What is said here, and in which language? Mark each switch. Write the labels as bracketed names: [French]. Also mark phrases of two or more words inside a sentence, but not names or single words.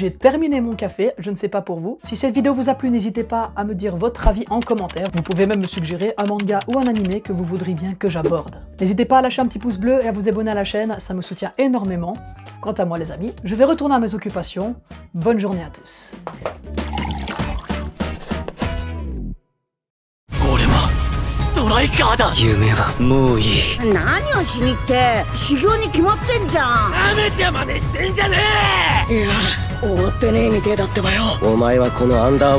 [French] J'ai terminé mon café, je ne sais pas pour vous. Si cette vidéo vous a plu, n'hésitez pas à me dire votre avis en commentaire. Vous pouvez même me suggérer un manga ou un animé que vous voudriez bien que j'aborde. N'hésitez pas à lâcher un petit pouce bleu et à vous abonner à la chaîne, ça me soutient énormément. Quant à moi les amis, je vais retourner à mes occupations. Bonne journée à tous. [Japanese] ストライカーだ。夢はもういい。何をしにって修行に決まってんじゃん。なめて真似してんじゃねえ。いや終わってねえみてえだってばよ。